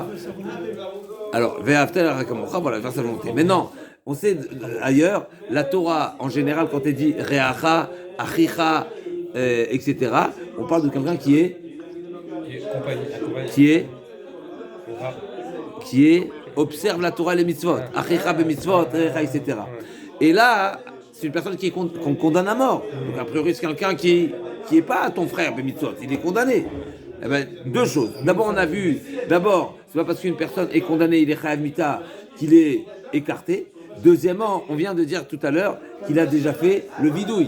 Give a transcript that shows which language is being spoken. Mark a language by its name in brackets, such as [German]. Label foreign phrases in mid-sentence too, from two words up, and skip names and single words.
[French] Alors, [Hebrew] ואהבת כמוך, [French] voilà, vers sa volonté. Maintenant, on sait ailleurs, la Torah, en général, quand elle dit [Hebrew] רעך, אחיך, [French] etc., on parle de quelqu'un qui observe la Torah et les mitzvot, [Hebrew] אחיך במצוות, רעך, [French] etc. Et là, c'est une personne qu'on condamne à mort. Donc, a priori, c'est quelqu'un qui n'est pas ton frère [Hebrew] במצוות, [French] il est condamné. Eh ben, deux choses. D'abord, on a vu, c'est pas parce qu'une personne est condamnée, il est [Hebrew] חייב מיתה, [French] qu'il est écarté. Deuxièmement, on vient de dire tout à l'heure qu'il a déjà fait le vidouille.